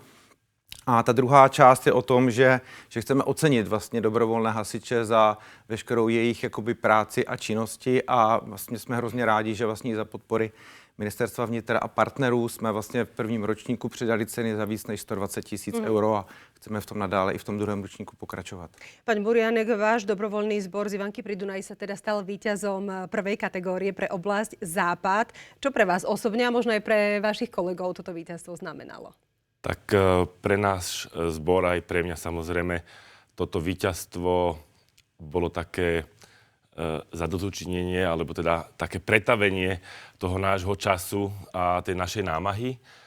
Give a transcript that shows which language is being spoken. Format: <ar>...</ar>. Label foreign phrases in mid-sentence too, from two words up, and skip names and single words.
<cs>A ta druhá část je o tom, že chceme ocenit vlastně dobrovolné hasiče za veškerou jejich jakoby práci a činnosti a vlastně jsme hrozně rádi, že vlastně za podpory Ministerstva vnitra a partnerů jsme vlastně v prvním ročníku přidali ceny za víc než 120 000 euro a chceme v tom nadále i v tom druhém ročníku pokračovat.</cs> <sk>Pán Buriánek, váš dobrovoľný zbor z Ivanky pri Dunaji sa teda stal víťazom prvej kategórie pre oblasť Západ. Čo pre vás osobne a možno aj pre vašich kolegov toto víťazstvo znamenalo? Tak pre náš zbor aj pre mňa samozrejme toto víťazstvo bolo také zadozučinenie, alebo teda také pretavenie toho nášho času a tej našej námahy.</sk>